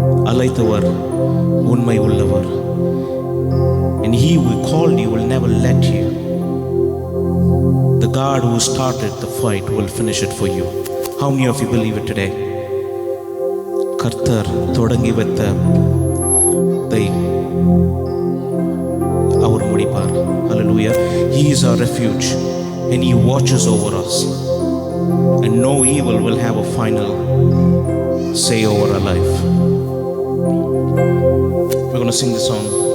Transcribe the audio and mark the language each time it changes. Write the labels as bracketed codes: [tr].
[ta] அழைத்தவர் உண்மை உள்ளவர், [en] and he who called you will never let you. The God who started the fight will finish it for you. How many of you believe it today? [ta] கர்த்தர் தொடங்கி வைத்ததை அவர் முடிப்பார். [en] Hallelujah. He is our refuge and he watches over us, and no evil will have a final say over our life. We're going to sing this song.